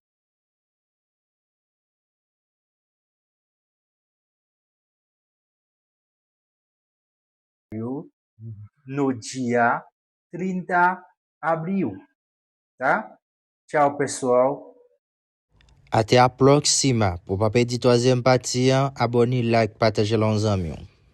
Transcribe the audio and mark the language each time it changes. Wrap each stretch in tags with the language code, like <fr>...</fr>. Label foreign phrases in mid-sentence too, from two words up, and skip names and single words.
<pt>aniversário no dia 30 de abril, tá? Tchau, pessoal. Até a próxima.</pt> <fr>Pour pas perdre troisième partie, abonnez, like, partagez les amis.</fr>